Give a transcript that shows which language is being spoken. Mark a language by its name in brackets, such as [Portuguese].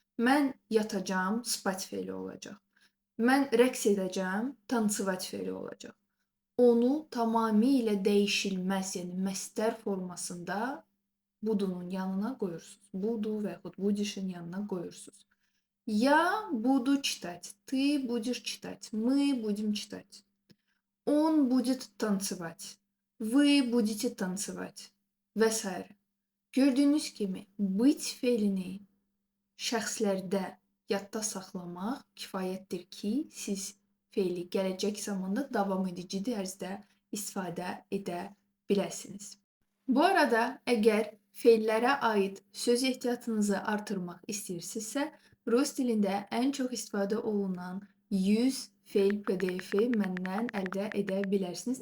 [Azerbaijani] Mən yatacağam, spать feili olacaq. Mən rəqs edəcəm, танцевать feili olacaq. Onu tamamilə dəyişilməz, yəni məsdər formasında budunun yanına qoyursunuz. Budu və yaxud budişin yanına qoyursunuz. [Russian] Я буду читать, ты будешь читать, мы будем читать. Он будет танцевать, вы будете танцевать [Azerbaijani] və s. Gördüyünüz kimi быть feilini şəxslərdə yadda saxlamaq kifayətdir ki, siz feili gələcək zamanda davam edici tərzdə istifadə edə biləsiniz. Bu arada əgər feillərə aid söz ehtiyatınızı artırmaq istəyirsinizsə, rus dilində ən çox istifadə olunan 100 feil PDF-i məndən əldə edə bilərsiniz.